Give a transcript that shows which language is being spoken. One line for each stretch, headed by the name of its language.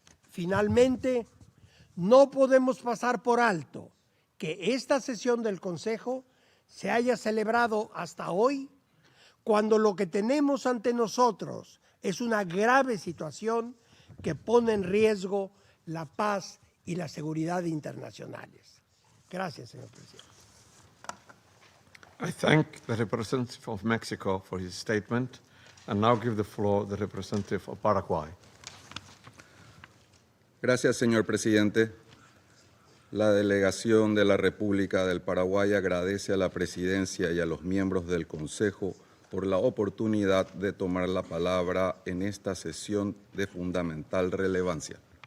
Spanish: Finalmente, no podemos pasar por alto que esta sesión del Consejo se haya celebrado hasta hoy, cuando lo que tenemos ante nosotros es una grave situación que pone en riesgo la paz y la seguridad internacionales. Gracias, señor presidente.
English: I thank the representative of Mexico for his statement and now give the floor to the representative of Paraguay.
Spanish: Gracias, señor presidente. La delegación de la República del Paraguay agradece a la presidencia y a los miembros del Consejo por la oportunidad de tomar la palabra en esta sesión de fundamental relevancia.